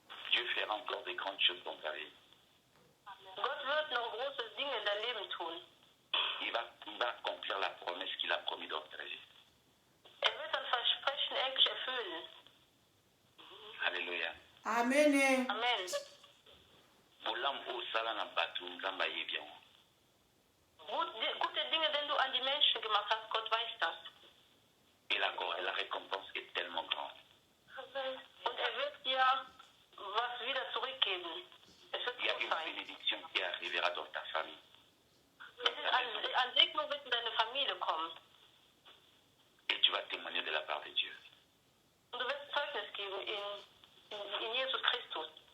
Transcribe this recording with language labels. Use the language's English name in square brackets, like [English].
[French] Dieu fera encore des grandes choses dans ta vie. [German] Gott wird noch große Dinge in dein Leben tun. [French] Il va accomplir la promesse qu'il a promis dans ta vie. [German] Wird das Versprechen endlich erfüllen. Alléluia. Amen. Amen. [Lingala] Bolam o sala na batu nzamba yebia. [German] Gute Dinge, die du an die Menschen gemacht hast, Gott weiß das. [French] Et la récompense est tellement grande. [German] Und wird dir was wieder zurückgeben. Es wird [French] Il y a [German] gut [French] une [German] sein. [French] bénédiction qui arrivera dans ta famille. [German] An Segnung wird in deine Familie kommen. [French] Et tu vas témoigner de la part de Dieu. [German] Und du wirst Zeugnis geben in Jesus Christus.